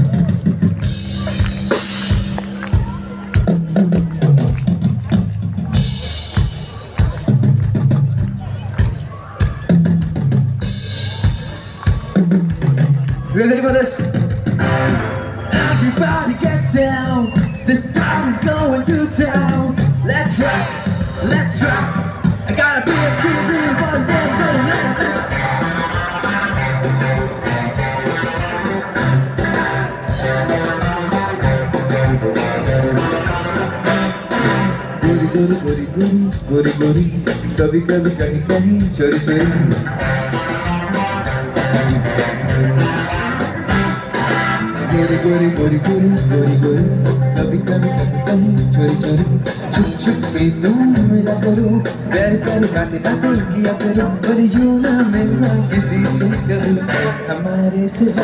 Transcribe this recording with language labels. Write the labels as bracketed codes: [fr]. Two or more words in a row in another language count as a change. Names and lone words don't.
[en] You guys ready for this? Everybody get down. This party's going to town. Let's rock, let's rock. I gotta be a TD, one day, go let this. [hi] गोरी गोरी गोरी गोरी कभी कभी कहीं कहीं चोरी चोरी गोरी गोरी गोरी गोरी गोरी गोरी कभी कभी कहीं कहीं चोरी चोरी छुप छुप के तुम मिला करो, प्यार प्यार बातें बातें किया करो, पर यूं ना मिलना किसी से करो हमारे सिवा।